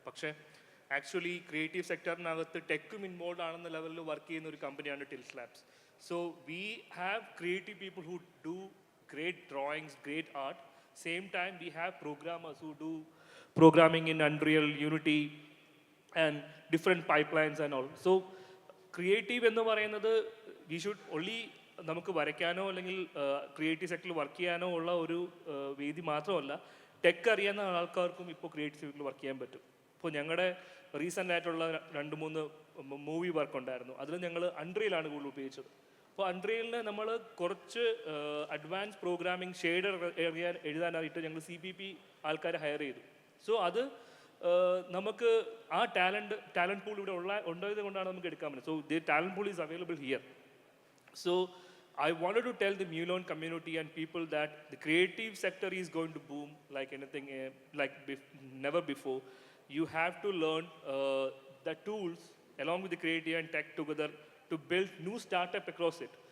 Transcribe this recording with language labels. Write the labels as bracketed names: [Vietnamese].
[Malayalam] പക്ഷേ actually creative സെക്ടറിനകത്ത് ടെക്കും involve ആണെന്ന ലെവലിൽ വർക്ക് ചെയ്യുന്ന ഒരു കമ്പനിയാണ് ടിൽസ് labs. [English] So we have creative people who do great drawings, great art. Same time we have programmers who do programming in Unreal, Unity, and different pipelines and all. [Malayalam] So creative എന്ന് പറയുന്നത് [English] we should only [Malayalam] നമുക്ക് വരയ്ക്കാനോ അല്ലെങ്കിൽ creative സെക്ടറിൽ work ചെയ്യാനോ ഉള്ള ഒരു വേദി മാത്രമല്ല, ടെക് അറിയാവുന്ന ആൾക്കാർക്കും ഇപ്പോൾ ക്രിയേറ്റീവ് സെക്ടറിൽ വർക്ക് ചെയ്യാൻ പറ്റും. ഇപ്പോൾ ഞങ്ങളുടെ റീസെൻ്റ് ആയിട്ടുള്ള 2-3 മൂവി വർക്ക് ഉണ്ടായിരുന്നു. അതിൽ ഞങ്ങൾ അൺറിയലാണ് കൂടുതൽ ഉപയോഗിച്ചത്. അപ്പോൾ അൺറിയലിന് നമ്മൾ കുറച്ച് അഡ്വാൻസ് പ്രോഗ്രാമിംഗ് ഷെയ്ഡർ എഴുതാനായിട്ട് ഞങ്ങൾ CPP ആൾക്കാരെ ഹയർ ചെയ്തു. സോ അത് നമുക്ക് ആ ടാലൻറ്റ് പൂൾ ഇവിടെ ഉണ്ടായത് കൊണ്ടാണ് നമുക്ക് എടുക്കാൻ പറ്റുന്നത്. [English] So the talent pool is available here. So I wanted to tell the MuLearn community and people that the creative sector is going to boom like anything, never before. You have to learn the tools along with the creative and tech together to build new startup across it.